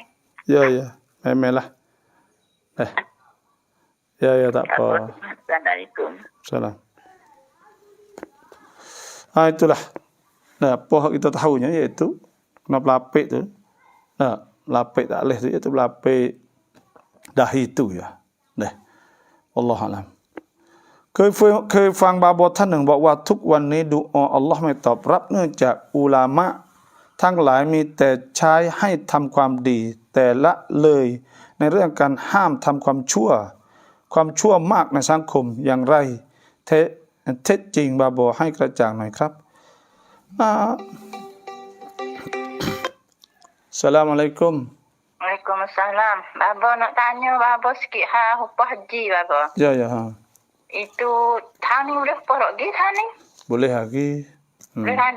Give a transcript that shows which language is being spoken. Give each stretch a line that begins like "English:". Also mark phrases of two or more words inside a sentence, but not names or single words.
Malay: Ya. Memelah. Ya tak apa.
Arabic: Assalamualaikum.
Malay: Salam. Itulah. Nah, apa kita tahunya iaitu kena pelapik tu. Nah, lapik tak boleh tu iaitu pelapik dahi tu ya.
Arabic: Dah. Allah alam.
Thai: เคยฟังบาบอท่านหนึ่งบอกว่าทุกวันนี้ดุอาอัลลอฮ์ไม่ตอบรับเนื่องจากอุลามะทั้งหลายมีแต่ใช้ให้ทำความดีแต่ละเลยในเรื่องการห้ามทำความชั่วมากในสังคมอย่างไรเท็จจริงบาบอให้กระจ่างหน่อยครับ Assalamualaikum.
Arabic: Waalaikumsalam.
Malay: Baba nak tanya Baba sikit hupah haji Baba. Ya. Itu tahun ni boleh porok pergi tahun ni? Boleh lagi. Boleh lagi.